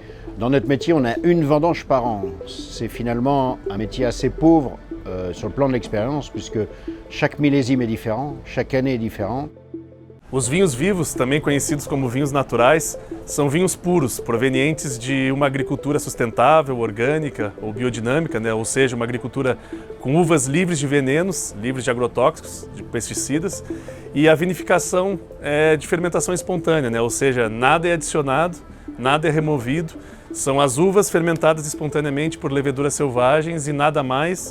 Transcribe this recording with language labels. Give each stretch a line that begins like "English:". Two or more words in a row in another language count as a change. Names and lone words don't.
French: Dans notre métier, on a une vendange par an. C'est finalement un métier assez pauvre sur le plan de l'expérience, puisque chaque millésime est différent, chaque année est différente.
Portuguese: Os vinhos vivos, também conhecidos como vinhos naturais, são vinhos puros, provenientes de uma agricultura sustentável, orgânica ou biodinâmica, ou seja, uma agricultura com uvas livres de venenos, livres de agrotóxicos, de pesticidas, e a vinificação é de fermentação espontânea, ou seja, nada é adicionado, nada é removido, são as uvas fermentadas espontaneamente por leveduras selvagens e nada mais.